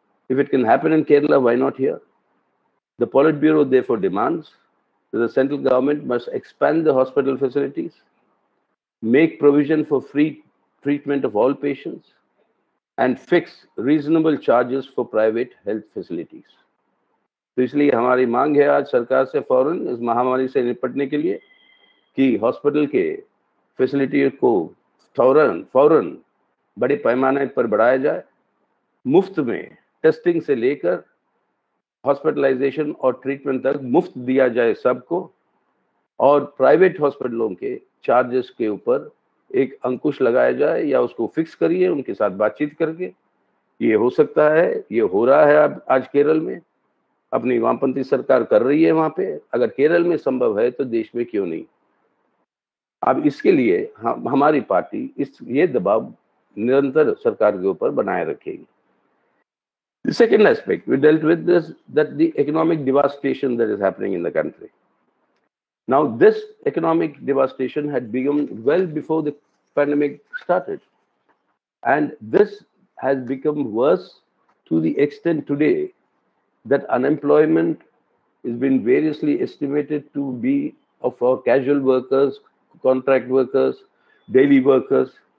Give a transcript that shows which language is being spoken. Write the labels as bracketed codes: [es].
[en] If it can happen in Kerala, why not here? The Politburo therefore demands that the central government must expand the hospital facilities, make provision for free treatment of all patients, and fix reasonable charges for private health facilities. [hi] तो इसलिए हमारी मांग है आज सरकार से फौरन इस महामारी से निपटने के लिए कि हॉस्पिटल के फैसिलिटी को फौरन बड़े पैमाने पर बढ़ाया जाए, मुफ्त में टेस्टिंग से लेकर हॉस्पिटलाइजेशन और ट्रीटमेंट तक मुफ्त दिया जाए सबको, और प्राइवेट हॉस्पिटलों के चार्जेस के ऊपर एक अंकुश लगाया जाए या उसको फिक्स करिए उनके साथ बातचीत करके. ये हो सकता है, ये हो रहा है अब आज केरल में, अपनी वामपंथी सरकार कर रही है वहां पे. अगर केरल में संभव है तो देश में क्यों नहीं. अब इसके लिए हमारी पार्टी ये दबाव निरंतर सरकार के ऊपर बनाए रखेगी. [en] The second aspect we dealt with this, that the economic devastation that is happening in the country. Now, this economic devastation had begun well before the pandemic started, and this has become worse to the extent today that unemployment has been variously estimated to be for casual workers, contract workers, daily workers.